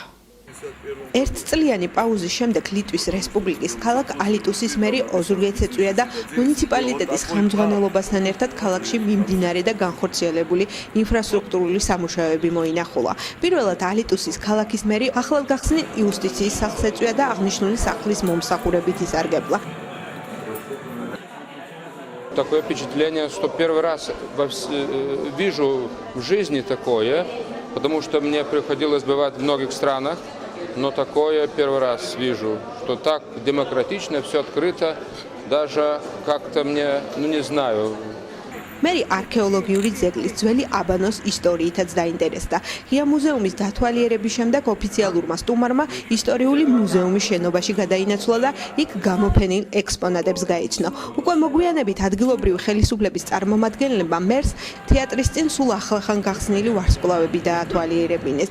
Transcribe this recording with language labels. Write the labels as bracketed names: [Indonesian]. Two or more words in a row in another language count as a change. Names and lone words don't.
[Georgian] ერთწლიანი პაუზის შემდეგ ლიტვის რესპუბლიკის ქალაქ ალიტუსის მერი ოზურგეთს ეწვია და მუნიციპალიტეტის ხელმძღვანელობასთან ერთად ქალაქში მიმდინარე და განხორციელებული ინფრასტრუქტურული სამუშაოები მოინახულა. პირველად ალიტუსის ქალაქის მერი ახლად გახსნილ იუსტიციის სახლს ეწვია და აღნიშნული სახლის მომსახურებით ისარგებლა. [Russian] Такое впечатление, что первый раз вижу в жизни такое, потому что мне приходилось бывать в многих странах, но такое первый раз вижу, что так демократично, все открыто, даже как-то мне, не знаю. [Georgian] მერი არქეოლოგიური ძეგლის ძველი აბანოს ისტორიითაც დაინტერესდა. ღია მუზეუმის დათვალიერების შემდეგ ოფიციალურმა სტუმარმა ისტორიული მუზეუმის შენობაში გადაინაცვლა და იქ გამოფენილ ექსპონატებს გაიცნო. უკვე მოგვიანებით ადგილობრივი ხელისუფლების წარმომადგენლებმა მერს თეატრის წინ სულ ახლახან გახსნილი ვარსკვლავები დაათვალიერებინეს.